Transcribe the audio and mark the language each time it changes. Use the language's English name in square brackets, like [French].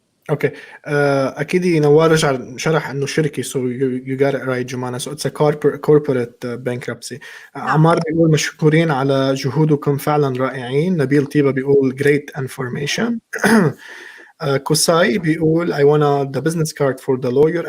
[Arabic] اوكي اكيد نوار رجع شرح انه شركه [English] so you got it right جمانة so it's a corporate bankruptcy. [Arabic] عمار بيقول مشكورين على جهودكم فعلا رائعين. نبيل طيبة بيقول [English] great information. كوساي [Arabic] بيقول [English] I wanna the business card for the lawyer.